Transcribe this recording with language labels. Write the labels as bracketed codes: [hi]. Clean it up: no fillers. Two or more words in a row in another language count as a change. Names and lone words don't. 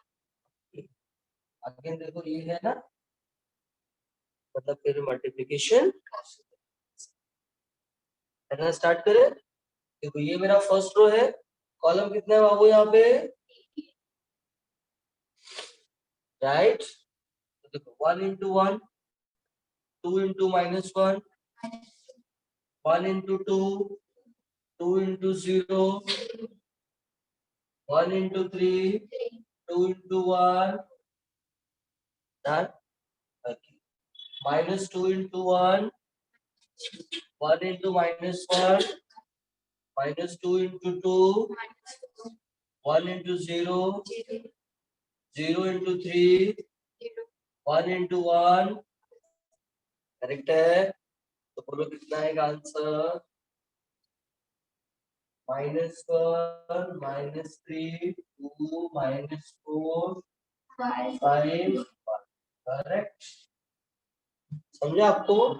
[hi] अगेन देखो ये है ना, मतलब फिर मल्टीप्लिकेशन करना स्टार्ट करें। देखो ये मेरा [en] first row [hi] है, कॉलम कितना है बाबू यहाँ पे? राइट। तो देखो [en] 1 into 1, 2 into -1, 1 into 2, 2 into 0, 1 into 3, 2 into 1, done. Okay. -2 into 1, 1 into -1, -2 into 2, 1 into 0, 0 into 3, 1 into 1, [hi] करेक्ट है। तो बोलो कितना है आंसर? -1, -3, 2, -4, 5, करेक्ट। समझे आपको?